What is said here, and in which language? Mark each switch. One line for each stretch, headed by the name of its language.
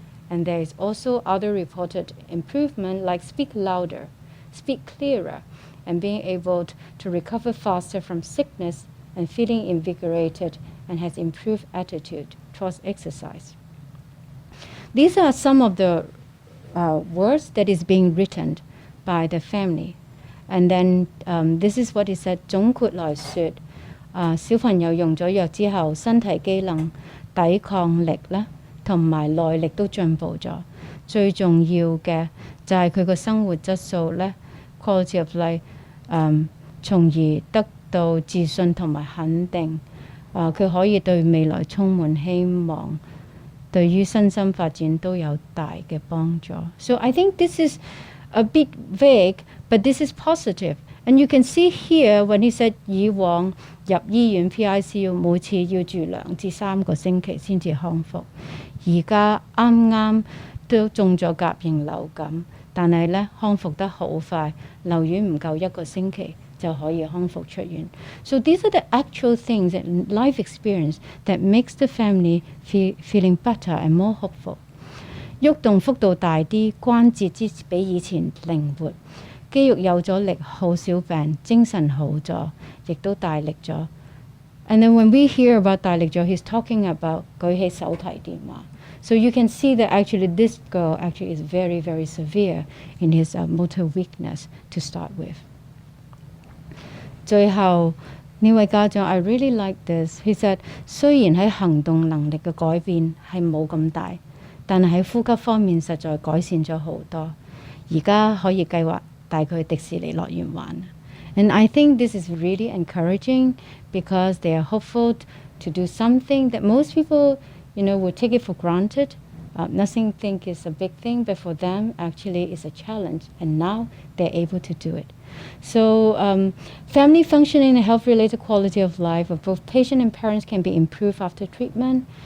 English: And there is also other reported improvement like speak louder, speak clearer, and being able to recover faster from sickness and feeling invigorated and has improved attitude towards exercise. These are some of the words that is being written by the family. And then this is what it said,
Cantonese: 總括來說，小朋友用咗藥之後，身體機能、抵抗力咧，同埋耐力都進步咗。最重要嘅就係佢個生活質素咧 ，
English: quality of life，
Cantonese: 從而得到自信同埋肯定。佢可以對未來充滿希望，對於身心發展都有大嘅幫助。
English: So I think this is a bit vague, but this is positive. And you can see here when he said
Cantonese: 以往入醫院 PICU 每次要住2至3個星期先至康復，而家啱啱都中咗甲型流感，但係咧康復得好快，留院唔夠1個星期就可以康復出院。
English: So these are the actual things and life experience that makes the family feeling better and more hopeful.
Cantonese: 喐動幅度大啲，關節比以前靈活。肌肉有咗力，好少病，精神好咗，亦都大力咗。
English: And then when we hear about
Cantonese: 大力咗
English: he's talking about
Cantonese: 舉起手提電話。
English: So you can see that actually this girl actually is very, very severe in his motor weakness to start with.
Cantonese: 最後呢位家長
English: I really like this. He said
Cantonese: 雖然喺行動能力嘅改變係冇咁大，但係喺呼吸方面實在改善咗好多。而家可以計劃帶佢去迪士尼樂園玩。
English: And I think this is really encouraging because they are hopeful to do something that most people, would take it for granted. Nothing think is a big thing, but for them actually is a challenge. And now they're able to do it. So family functioning and health-related quality of life of both patient and parents can be improved after treatment.